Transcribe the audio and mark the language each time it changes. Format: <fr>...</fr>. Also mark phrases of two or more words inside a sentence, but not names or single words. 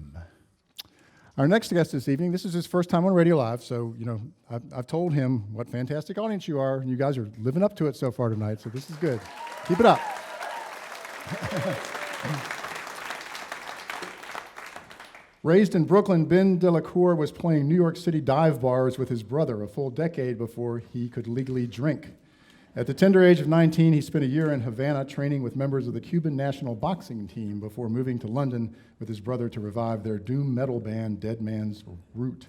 <en>Our next guest this evening, this is his first time on Radio Live, so, I've told him what fantastic audience you are, and you guys are living up to it so far tonight, so this is good. Keep it up. Raised in Brooklyn, Ben de la Cour was playing New York City dive bars with his brother a full decade before he could legally drink. At the tender age of 19, he spent a year in Havana training with members of the Cuban national boxing team before moving to London with his brother to revive their doom metal band Dead Man's Root.</en>